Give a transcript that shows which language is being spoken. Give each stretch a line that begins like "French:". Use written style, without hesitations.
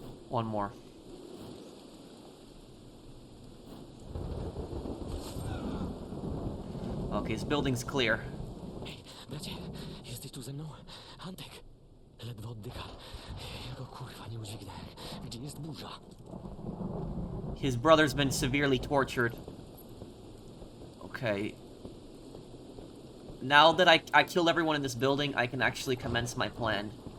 English: One more. Okay, this building's clear.
Polish: Ej, bracie, jesteś tu ze mną? Antek, ledwo oddycha. Ja go kurwa nie udźwignę. Gdzie jest burza?
English: His brother's been severely tortured. Okay. Now that I killed everyone in this building, I can actually commence my plan.